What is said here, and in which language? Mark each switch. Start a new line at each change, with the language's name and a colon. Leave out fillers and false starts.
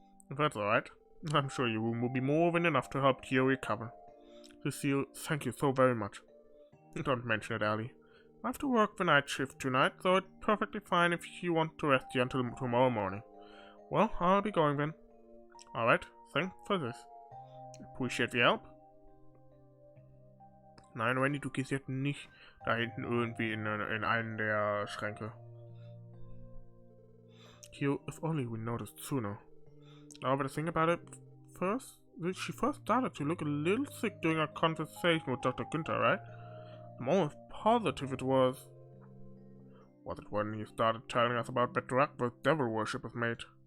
English: If that's alright, I'm sure your room will be more than enough to help Tio recover. Cecile, thank you so very much. Don't mention it, Elie. I have to work the night shift tonight, so it's perfectly fine if you want to rest here until tomorrow morning. Well, I'll be going then. Alright, thanks for this. Appreciate the help.
German: Nein, Randy, du gehst jetzt nicht da hinten irgendwie in einen der Schränke.
English: Tio, if only we noticed sooner. Now, but think about it, she first started to look a little sick during our conversation with Dr. Günther, right? I'm almost positive it was. Was it when he started telling us about the drug the devil worshippers made?